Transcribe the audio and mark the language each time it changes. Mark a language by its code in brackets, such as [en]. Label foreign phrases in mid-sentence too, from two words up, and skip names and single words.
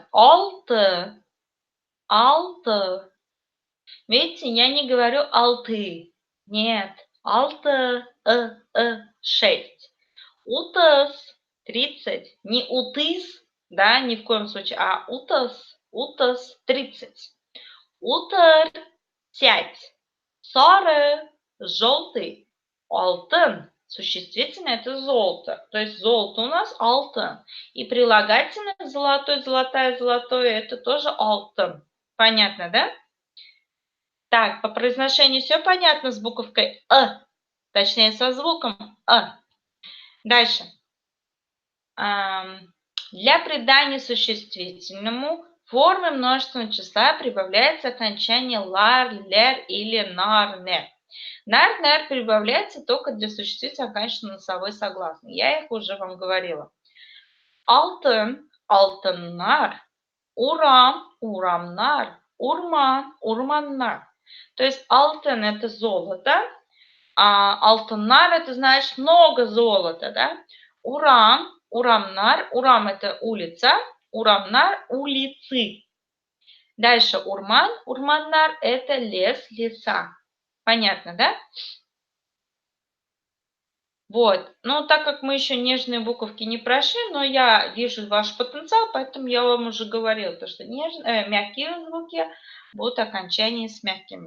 [ru] Алты. Видите, я не говорю алты. Нет. Алты. 6. Утас. 30. Не утыс, да, ни в коем случае, а утас. Утас. 30. Утыр. 5. Сары. Желтый. Алтын. Существительное это золото. То есть золото у нас алтын. И прилагательное золотой, золотая, золотое это тоже алтын. Понятно, да? Так, по произношению все понятно с буковкой Точнее, со звуком Дальше. Для придания существительному формы множественного числа прибавляется окончание лар, лер или нар, нер. Нар, нер прибавляется только для существительных окончательно носовой согласный. Я их уже вам говорила. [tt] Алтын, алтыннар, урам, урамнар, урман, урманнар. [ru] То есть алтын это золото, а алтыннар это значит много золота, да? Урам, урамнар, урам это улица, урамнар улицы. Дальше урман, урманнар это лес, леса. Понятно, да? Вот. Так как мы еще нежные буковки не прошли, но я вижу ваш потенциал, поэтому я вам уже говорила, что мягкие звуки будут окончания с мягкими.